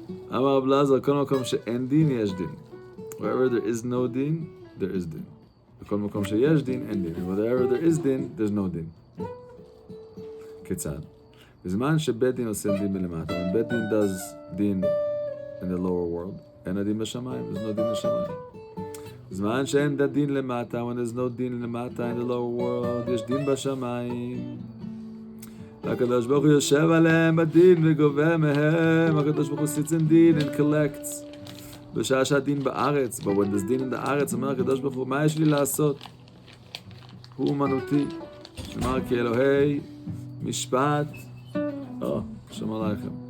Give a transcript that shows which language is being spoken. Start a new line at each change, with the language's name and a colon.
Hebrew: אמר רב אלעזר, כל מקום שאין דין יש דין.
English: Wherever there is no din, there is din.
Hebrew: בכל מקום שיש דין, אין דין.
English: Wherever there is din, there's no din.
Hebrew: כיצד? בזמן שבית דין עושה דין מלמטה, when בית דין does דין
English: in the lower world,
Hebrew: אין הדין בשמיים,
English: there's no
Hebrew: דין בשמיים. בזמן שאין דין למטה,
English: when there's no
Hebrew: דין למטה
English: in the lower world,
Hebrew: יש דין בשמיים. הקדוש ברוך הוא יושב עליהם בדין וגובה מהם. הקדוש ברוך הוא
English: sits in דין and collects.
Hebrew: בשעה שהדין בארץ,
English: but when there's
Hebrew: דין in the הארץ, אומר הקדוש ברוך הוא, מה יש לי לעשות? הוא אומנותי. אמר כי אלוהי משפט. שלום עליכם.